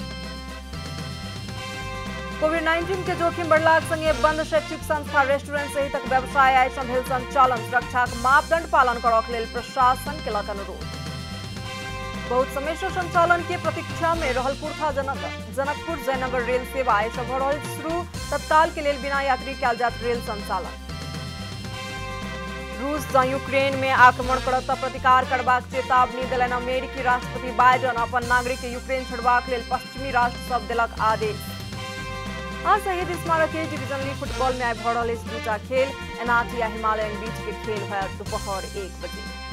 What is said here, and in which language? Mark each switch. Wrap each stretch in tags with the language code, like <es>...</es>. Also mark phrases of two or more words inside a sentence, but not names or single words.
<mai>कोविड-19 के जोखिम बढ़लाक संगे बंद शैक्षिक संस्था रेस्टोरेंट सहितक व्यवसाय आइ सँ भेल संचालन। सुरक्षाक मापदंड पालन करबाक लेल प्रशासन केलक अनुरोध। बहुत समय से संचालन के प्रतीक्षा में रहल पुरखा जनकपुर जयनगर रेल सेवा आइ सँ भऽ रहल शुरू। तत्काल के लेल बिना यात्री कयल जायत रेल संचालन। रूस जँ यूक्रेन में आक्रमण करत तऽ प्रतिकार करबाक चेतावनी देलनि अमेरिकी राष्ट्रपति बाइडन। अपन नागरिक के यूक्रेन छोड़बाक लेल पश्चिमी राष्ट्र सब देलक आदेश। आ शहीद स्मारक ए डिवीजन लीग फुटबॉल में आइ भऽ रहल अछि दूटा खेल। एनआरटी आ हिमालयन बीच के खेल होयत दोपहर 1 बजे।</mai>